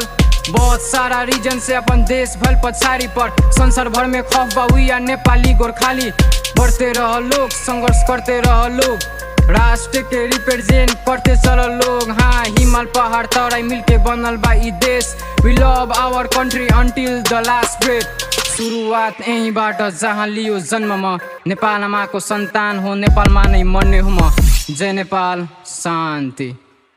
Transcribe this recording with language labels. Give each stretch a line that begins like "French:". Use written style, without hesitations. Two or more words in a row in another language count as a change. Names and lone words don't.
Bhojpuri: बहुत सारा रीजन से अपन देश भल पछाड़ी पर, संसार भर में खौफ बा या नेपाली गोरखाली। बढ़ते रह लोग, संघर्ष करते रह लोग, राष्ट्र के रिप्रेजेंट करते चल लोग। हाँ, हिमाल पहाड़ तराई मिलके बनल बा ई देश।
English: We love our country until the last breath.
Nepali: सुरुवात यहीँबाट जहाँ लियो जन्म म, नेपाल माको सन्तान हो, नेपालमा नै मर्ने हो म। जय नेपाल, शान्ति।